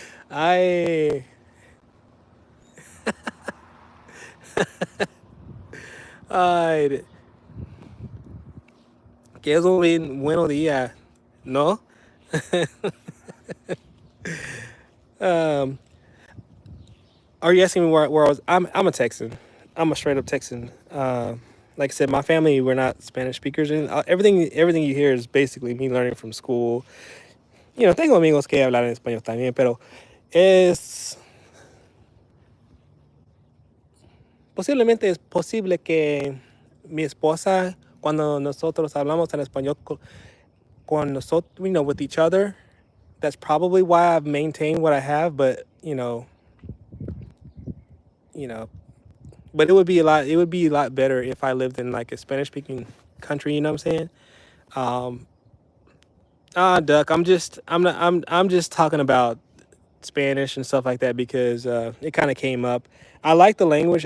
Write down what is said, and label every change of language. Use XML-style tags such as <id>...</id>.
<es>Ay, ay, que es un buenos días, ¿no?</es> <en>Um, are you asking me where I was? I'm a Texan. I'm a straight up Texan. Like I said, my family, we're not Spanish speakers, and everything you hear is basically me learning from school.</en> <es>Tengo amigos que hablan en español también, pero es posiblemente es posible que mi esposa, cuando nosotros hablamos en español con nosotros,</es> <en>with each other,</en> <es>that's probably why I've maintained what I have.</es> <en>But you know, but it would be a lot better if I lived in like a Spanish speaking country. You know what I'm saying? Um, Duck, I'm just talking about Spanish and stuff like that because it kind of came up. I like the language.</en>